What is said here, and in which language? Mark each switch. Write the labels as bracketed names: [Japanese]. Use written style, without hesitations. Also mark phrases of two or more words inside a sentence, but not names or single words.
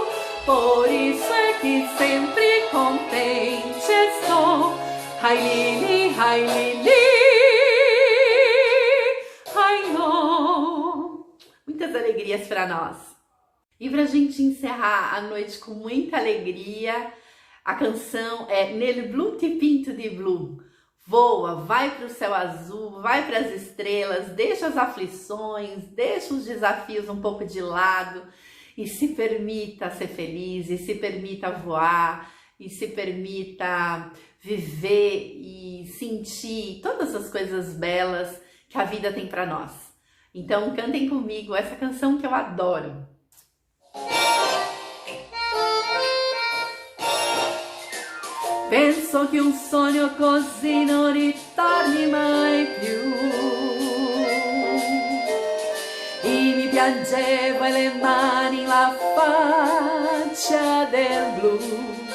[Portuguese] Por isso é que sempre contente estou, ai lili, ai lili, ai no. Muitas alegrias para nós. E para a gente encerrar a noite com muita alegria, a canção é Nel blu ti pinto di blu. Voa, vai para o céu azul, vai para as estrelas, deixa as aflições, deixa os desafios um pouco de lado e se permita ser feliz, e se permita voar, e se permita viver e sentir todas as coisas belas que a vida tem para nós. Então cantem comigo essa canção que eu adoro. [Italian] Penso che un sogno così non ritorni mai più. E mi piangevo e le mani la faccia del blu.